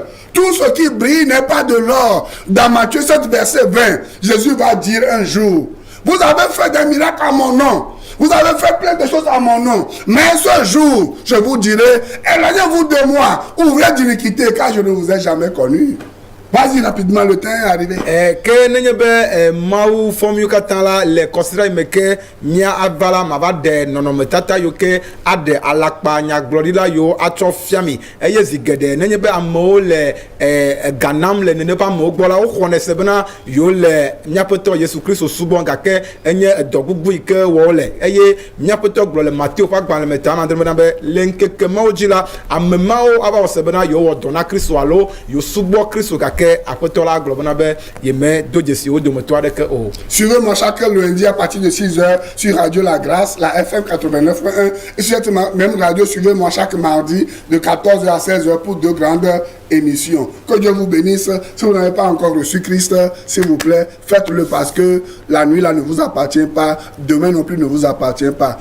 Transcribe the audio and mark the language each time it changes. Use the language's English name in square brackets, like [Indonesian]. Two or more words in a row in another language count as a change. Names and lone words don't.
[French] Tout ce qui brille n'est pas de l'or. Dans Matthieu 7, verset 20, Jésus va dire un jour, vous avez fait des miracles à mon nom. Vous avez fait plein de choses à mon nom. Mais ce jour, je vous dirai, éloignez-vous de moi, ouvrez d'iniquité, car je ne vous ai jamais connu. Vas-y rapidement, le temps est arrivé. [Ewe] Que nenye be mawu fɔm yo katã la le kɔsira yi me ke mia ava la ma va ɖe nɔnɔmetata yo ke aɖe alakpa nyagblɔɖila yo atsɔ fia mi eye zi geɖe nenye be amewo le ganam le nene ƒe amewo gbɔ la woxɔnɛ se bena yo le miaƒetɔ Yesu Kristo subɔ gake enye dɔ gbogbo yi ke wɔwo le eye miaƒetɔ gblɔ le Mateo ƒe agbalẽ me ta na bena be le ŋkeke mawo dzi la ame mawo ava wɔ se bena yo wɔ dɔ na Kristo alo yo subɔ Kristo gake [French] suivez-moi chaque lundi à partir de 6h sur Radio La Grâce, la FM 89.1 et sur cette même radio, suivez-moi chaque mardi de 14h à 16h pour 2 grandes émissions. Que Dieu vous bénisse. Si vous n'avez pas encore reçu Christ, s'il vous plaît, faites-le parce que la nuit là ne vous appartient pas, demain non plus ne vous appartient pas.